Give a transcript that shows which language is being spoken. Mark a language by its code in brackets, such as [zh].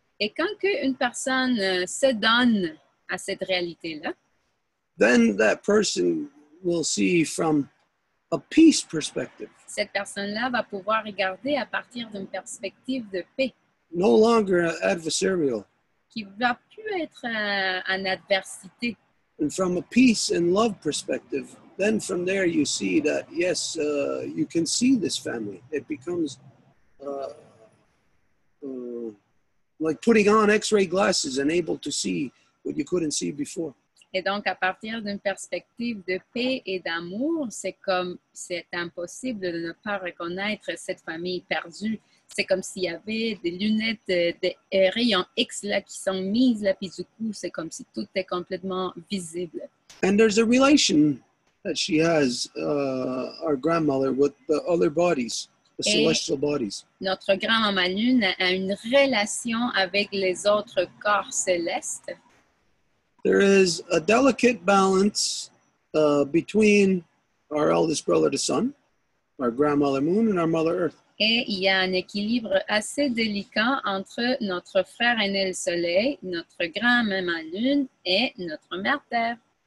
[fr] Et quand une personne se donne à cette réalité-là, [en] then that person will see from a peace perspective, [fr] cette personne-là va pouvoir regarder à partir d'une perspective de paix, [en] no longer adversarial, [fr] qui va plus être en adversité. [en] and from a peace and love perspective, then from there you see that, yes, you can see this family. It becomes like putting on X-ray glasses and able to see what you couldn't see before. [fr] Et donc, à partir d'une perspective de paix et d'amour, c'est comme c'est impossible de ne pas reconnaître cette famille perdue. C'est comme s'il y avait des lunettes de rayons X là, qui sont mises là, puis du coup, c'est comme si tout est complètement visible. [en] And there's a relation that she has, our grandmother, with the other bodies, the celestial bodies. [fr] Notre grand-maman lune a une relation avec les autres corps célestes. [en] There is a delicate balance between our eldest brother, the sun, our grandmother moon, and our mother earth. [fr] Et il y a un équilibre assez délicat entre notre frère aîné le soleil, notre grand-maman lune et notre mère terre.